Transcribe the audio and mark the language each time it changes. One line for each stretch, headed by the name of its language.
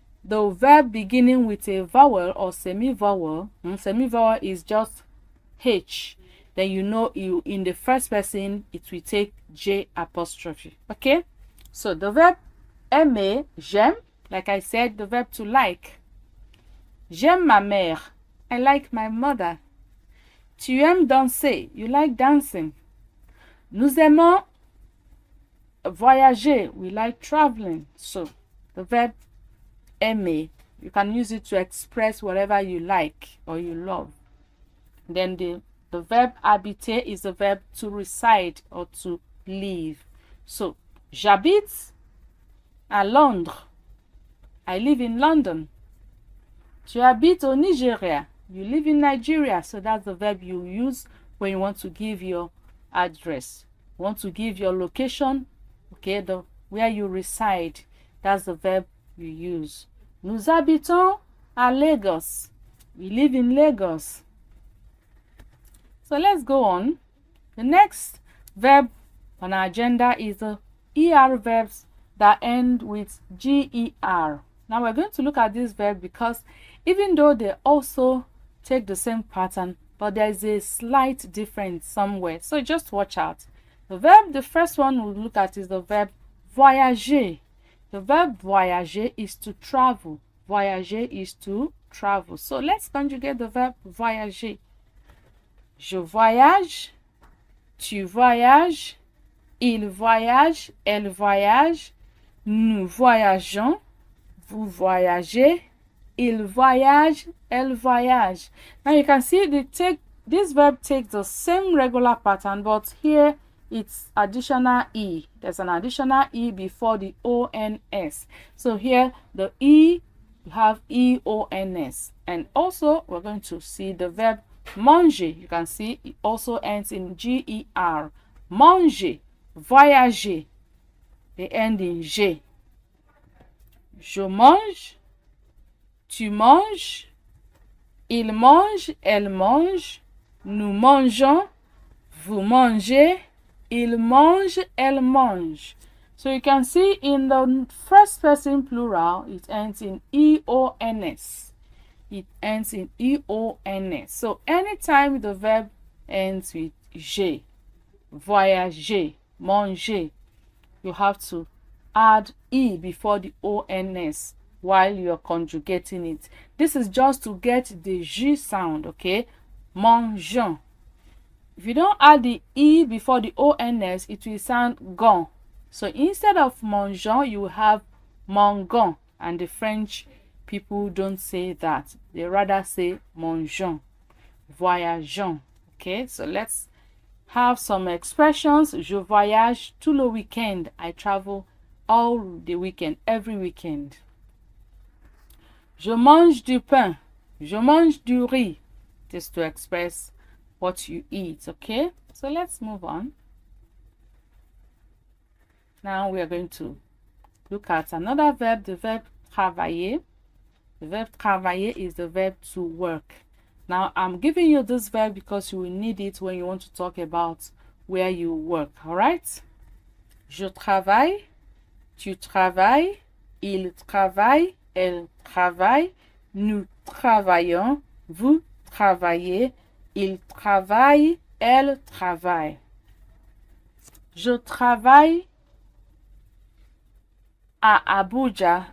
English: the verb beginning with a vowel or semi-vowel, semi-vowel is just H, then you know you in the first person it will take J apostrophe. Okay, so the verb aimer, j'aime, like I said, the verb to like.
French: J'aime ma mère,
English: I like my mother.
French: Tu aimes danser,
English: you like dancing.
French: Nous aimons voyager,
English: we like traveling. So the verb aimer, you can use it to express whatever you like or you love. Then the verb habiter is the verb to reside or to live. So
French: j'habite à Londres,
English: I live in London.
French: Tu habites au Nigeria,
English: you live in Nigeria. So that's the verb you use when you want to give your address, want to give your location, okay, the where you reside. That's the verb you use.
French: Nous habitons à Lagos,
English: we live in Lagos. So let's go on. The next verb on our agenda is the ER verbs that end with GER. Now we're going to look at this verb because even though they also take the same pattern, but there is a slight difference somewhere. So just watch out. The first one we'll look at is the verb voyager. The verb voyager is to travel. Voyager is to travel. So let's conjugate the verb voyager.
French: Je voyage, tu voyages, il voyage, elle voyage, nous voyageons, vous voyagez, il voyage, elle voyage.
English: Now you can see this verb takes the same regular pattern, but here it's additional E. There's an additional E before the ONS. So here the E, you have EONS. And also we're going to see the verb manger. You can see it also ends in GER. Manger, voyager, they end in G.
French: Je mange, tu manges, il mange, elle mange, nous mangeons, vous mangez, il mange, elle mange.
English: So you can see in the first person plural, it ends in EONS. It ends in EONS. So anytime the verb ends with G, voyager, manger, you have to add E before the ONS while you're conjugating it. This is just to get the G sound, okay? Mangeons. If you don't add the E before the ONS, it will sound gon. So instead of mangeons, you have mangon. And the French people don't say that. They rather say mangeons, voyageons. Okay, so let's have some expressions.
French: Je voyage tout le week-end.
English: I travel all the weekend, every weekend.
French: Je mange du pain. Je mange du riz.
English: Just to express what you eat, okay? So let's move on. Now we are going to look at another verb, the verb travailler. The verb travailler is the verb to work. Now I'm giving you this verb because you will need it when you want to talk about where you work, all right?
French: Je travaille, tu travailles, il travaille, elle travaille, nous travaillons, vous travaillez, il travaille, elle travaille. Je travaille à Abuja.